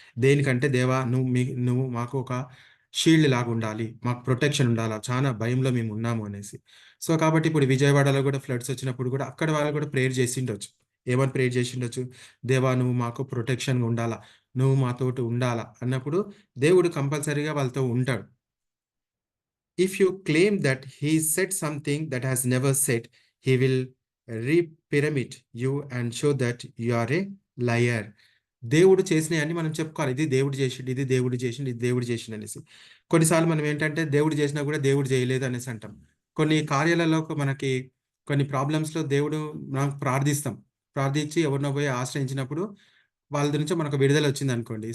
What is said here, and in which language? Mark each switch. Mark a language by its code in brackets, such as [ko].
[te] దేనికంటే దేవా నువ్వు మాకు ఒక షీల్డ్ లాగుండాలి. మాకు ప్రొటెక్షన్ ఉండాలా. చానా భయంలో మేమున్నాము అనేసి. సో, కాబట్టి ఇప్పుడు విజయవాడలో గూడా ఫ్లడ్స్ వచ్చినప్పుడు గూడా అక్కడ వాళ్ళు గూడా ప్రేయర్ చేసిండొచ్చు. ఏమని ప్రేయర్ చేసిండొచ్చు? దేవా నువ్వు మాకు ప్రొటెక్షన్‌గా ఉండాలా. నువ్వు మాతోటి ఉండాలా అన్నప్పుడు దేవుడు కంపల్సరీగా వాళ్ళతో ఉంటాడు. [en] If you claim that he said something that has never said, he will re-pyramid you and show that you are a liar. [te] దేవుడు చేసినయన్నీ మనం చెప్పుకోవాలి. ఇది దేవుడు చేసిండు, ఇది దేవుడు చేసిండు, ఇది దేవుడు చేసిండు అనేసి. కొన్నిసార్లు మనం ఏంటంటే దేవుడు చేసినా కూడా దేవుడు చేయలేదు అనేసి అంటాం. కొన్ని కార్యాలలో మనకి కొన్ని ప్రాబ్లమ్స్‌లో దేవుడు మనం ప్రార్థిస్తాం. ప్రార్థించి ఎవరినో పోయి ఆశ్రయించినప్పుడు వాళ్ళ నుంచి మనకు విడుదల వచ్చిందనుకోండి.